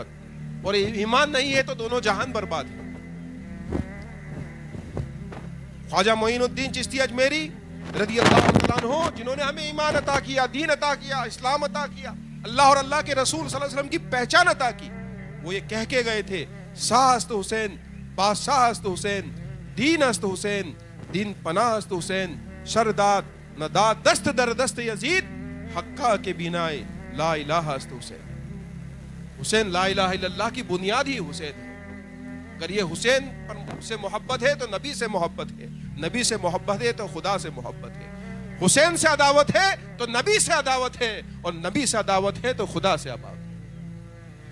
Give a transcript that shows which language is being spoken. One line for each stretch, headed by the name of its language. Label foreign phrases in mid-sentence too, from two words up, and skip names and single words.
Urdu: اور ایمان نہیں ہے تو دونوں جہان برباد ہے. خواجہ معین الدین چشتی اجمیری
Arabic: رضی اللہ عنہ
Urdu: جنہوں نے ہمیں ایمان عطا کیا, دین عطا کیا, اسلام عطا کیا, اللہ اور اللہ کے رسول
Arabic: صلی اللہ علیہ وسلم
Urdu: کی پہچان عطا کی, وہ یہ کہہ کے گئے تھے
Persian: شاہ است حسین, بادشاہ است حسین, دین است حسین, دین پناہ است حسین, شرداد نداد دست در دست یزید, حقہ کے بینائے لا الہ است حسین.
Urdu: حسین
Arabic: لا الہ الا اللہ
Urdu: کی بنیاد ہی حسین ہے. اگر یہ حسین سے محبت ہے تو نبی سے محبت ہے, نبی سے محبت ہے تو خدا سے محبت ہے, حسین سے عداوت ہے تو نبی سے عداوت ہے, اور نبی سے عداوت ہے تو خدا سے عداوت ہے.